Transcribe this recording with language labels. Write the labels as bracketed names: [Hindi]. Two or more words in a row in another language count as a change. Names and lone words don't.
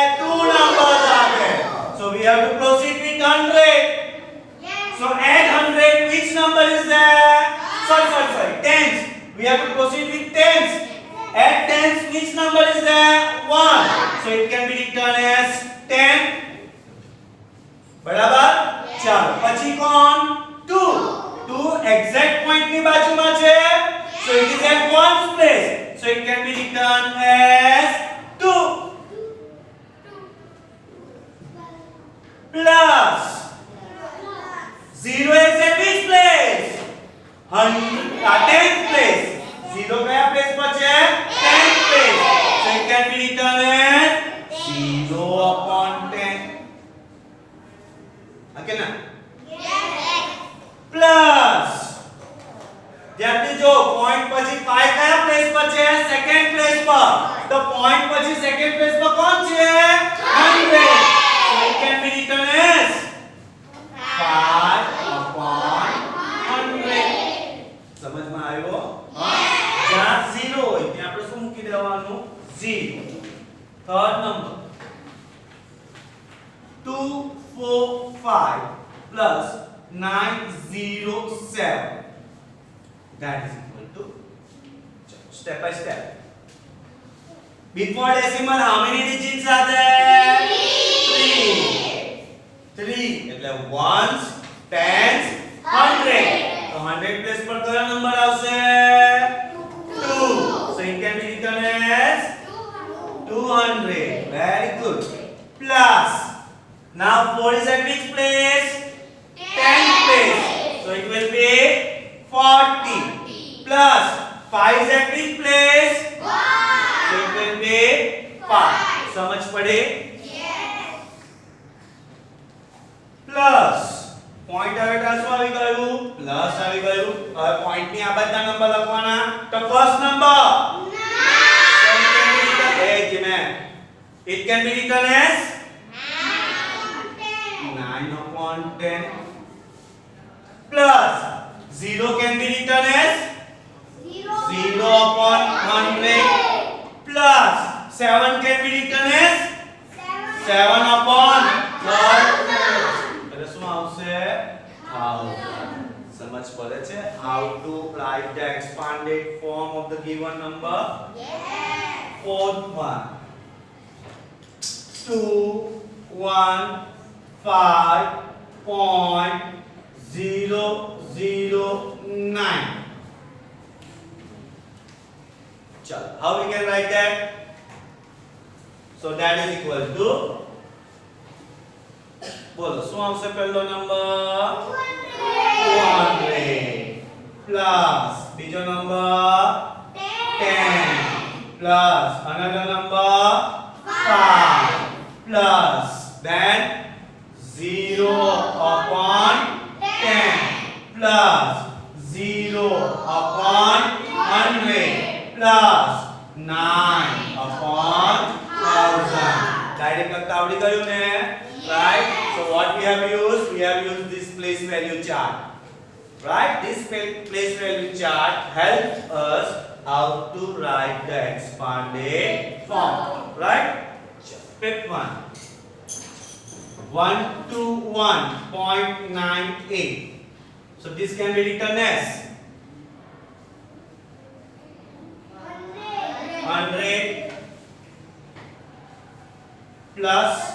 [English] 2 numbers are there. So we have to proceed with 100. So add 100, which number is there? Sorry, tens. We have to proceed with tens. Add tens, which number is there? 1. So it can be written as 10. [Gujarati] બરાબર? ચાલો. પછી કોણ? 2. 2 [English] exact point [Gujarati] ની બાજુમાં છે. [English] So it is at 1's place. So it can be written as 2. Plus 0 is at which place? 10th place. [Gujarati] 0 કયા પ્લેસ પર છે? [English] 10th place. So it can be written as 0 upon 10. Okay na? Yes. Plus. [Gujarati] ધ્યાનથી જો પોઈન્ટ પછી 5 કયા પ્લેસ પર છે? [English] second place [Gujarati] પર. તો પોઈન્ટ પછી [English] second place [Gujarati] પર કોણ છે? 100. [English] So it can be written as 5 upon 100. [Gujarati] સમજમાં આવ્યો? જ્યાં 0 હોય ત્યાં આપણે શું મૂકી દેવાનું? 0. [English] third number 245 plus 907. That is equal to, step by step. Before decimal, how many digits are there? [Gujarati] 3. એટલે ones, tens, 100. તો 100 place પર કયો નંબર આવશે? 2. [English] So it can be written as 200. Very good. Plus. Now 4 is at which place? 10th place. So it will be 40. Plus 5 is at which place? 1. So it will be 5. [Gujarati] સમજ પડે? [English] Yes. Plus point [Gujarati] આવે તો શું આવી ગયું? પ્લસ આવી ગયું. હવે પોઈન્ટ ની આ બધા નંબર લખવાના. તો [English] first number [Gujarati] 9. [English] It can be written as 9 upon 10. Plus 0 can be written as 0 0 upon 100 plus 7 can be written as 7 upon 1000 [Gujarati] એટલે શું આવશે [English] 1000 [Gujarati] સમજ પડે છે [English] how to write the expanded form of the given number fourth one 215.009 chalo how we can write that so that is equal to [Gujarati] બોલો શું આવશે પહેલો નંબર [English] 200 plus [Gujarati] બીજો નંબર [English] 10 plus another number 5 plus then 0 upon 10 plus 0 upon 100 plus 9 upon 1000 direct [Gujarati] કરતા આવડી ગયું ને [English] right so what we have used this place value chart right this place value chart helps us how to write the expanded form right pick one 121.98 so this can be written as 100 plus